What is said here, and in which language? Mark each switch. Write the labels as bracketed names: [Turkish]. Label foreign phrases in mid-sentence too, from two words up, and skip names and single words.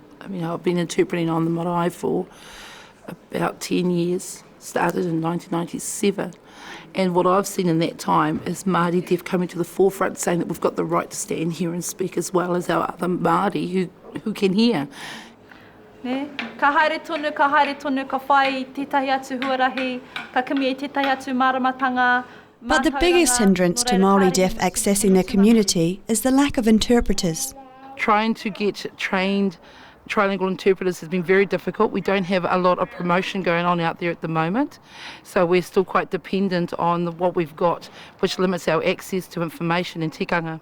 [English] I mean, I've been interpreting on the marae for about 10 years, started in 1997. And what I've seen in that time is Māori deaf coming to the forefront saying that we've got the right to stand here and speak as well as our other Māori who can hear. [Māori] Ka haere tonu, ka whai tētahi atu huarahi, ka kimi tētahi atu maramatanga. [English] But the biggest hindrance to Māori deaf accessing their community is the lack of interpreters. Trying to get trained trilingual interpreters has been very difficult. We don't have a lot of promotion going on out there at the moment, so we're still quite dependent on what we've got, which limits our access to information in tikanga.